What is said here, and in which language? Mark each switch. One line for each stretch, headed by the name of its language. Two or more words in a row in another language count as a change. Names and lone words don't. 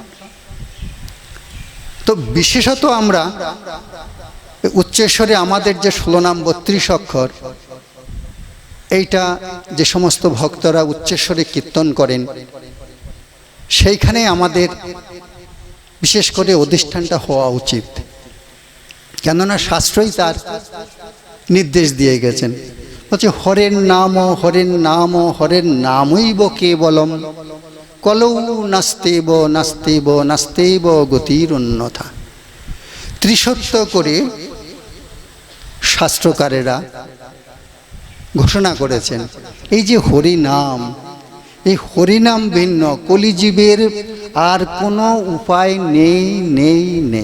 Bangla: তো বিশেষত আমরা উচ্চেশ্বরে আমাদের যে 16 নাম 32 অক্ষর, এইটা যে সমস্ত ভক্তরা উচ্চেশ্বরে কীর্তন করেন, সেইখানে আমাদের বিশেষ করে অধিষ্ঠানটা হওয়া উচিত। কেননা শাস্ত্রই তার নির্দেশ দিয়ে গেছেন। বলছে
Sanskrit: হরের নাম হরের নামৈব কেবলম কলৌ নাস্তেব গতির অন্যথা।
Bangla: ত্রিসত্য করে শাস্ত্রকারেরা ঘোষণা করেছেন এই যে হরিনাম, এই হরিনাম ভিন্ন কলিজীবের আর কোনো উপায় নেই।